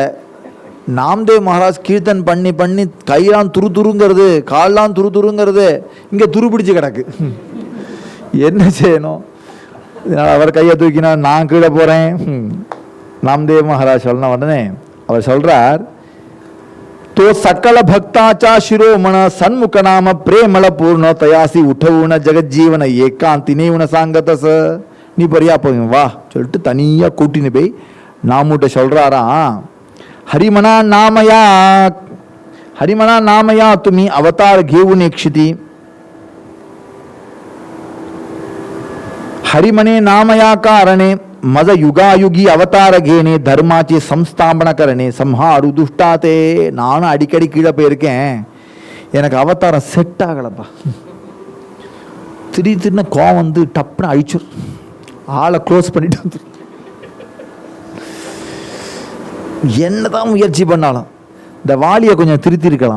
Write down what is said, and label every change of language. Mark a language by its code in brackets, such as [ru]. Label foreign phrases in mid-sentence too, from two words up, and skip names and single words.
[ta] நாம்தேவ் மகாராஜ் கீர்த்தன் பண்ணி பண்ணி கையெல்லாம் துரு துருங்கிறது, கால்லாம் துரு துருங்கிறது, இங்கே துரு பிடிச்சி கிடக்கு. என்ன செய்யணும்? இதனால் அவர் கையை தூக்கினா நான் கீழே போகிறேன். நாம்தேவ் மகாராஜ் சொன்ன உடனே அவர் சொல்கிறார், [mr] तो सकल भक्ताचा शिरोमण सन्मुख नाम प्रेमल पूर्ण तयासी उठवून जगज्जीवन एकांतिने उन सांगतस [ta] நீ பரியா போய் வா சொல்லிட்டு தனியா கூட்டின்னு போய் நாமூட்ட சொல்றாராம். [mr] हरिमना नामया तुम्ही अवतार घेऊन क्षिती हरिमने नामया कारणे मज युगायुगी अवतार घेणे धर्माची संस्थापना करणे संहारू दुष्टाते. [ta] நானும் அடிக்கடி கீழே போயிருக்கேன், எனக்கு அவதாரம் செட் ஆகலப்பா. திடீர்னு கோவம் வந்து டப்புன்னு அழிச்சு ஆளை க்ளோஸ் பண்ணிட்டு வந்து என்னதான் முயற்சி பண்ணாலும் இந்த வாலியை கொஞ்சம் திருத்தி இருக்கலாம்.